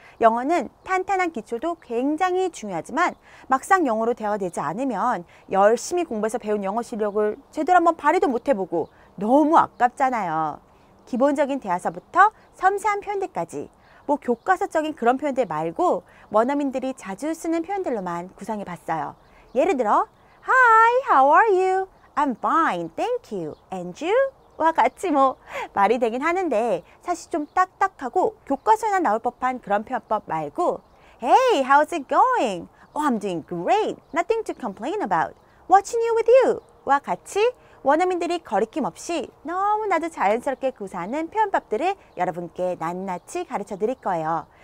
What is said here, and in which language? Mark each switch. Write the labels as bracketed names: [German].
[Korean] 영어는 탄탄한 기초도 굉장히 중요하지만 막상 영어로 대화가 되지 않으면 열심히 공부해서 배운 영어 실력을 제대로 한번 발휘도 못 해보고 너무 아깝잖아요. 기본적인 대화서부터 섬세한 표현들까지 교과서적인 그런 표현들 말고 원어민들이 자주 쓰는 표현들로만 구성해 봤어요. [English] 예를 들어 Hi, how are you? I'm fine, thank you. And you? [Korean] 와 같이 말이 되긴 하는데 사실 좀 딱딱하고 교과서에나 나올 법한 그런 표현법 말고 [English] Hey, how's it going? Oh, I'm doing great. Nothing to complain about. What's new with you? [Korean] 와 같이 원어민들이 거리낌 없이 너무나도 자연스럽게 구사하는 표현법들을 여러분께 낱낱이 가르쳐 드릴 거예요.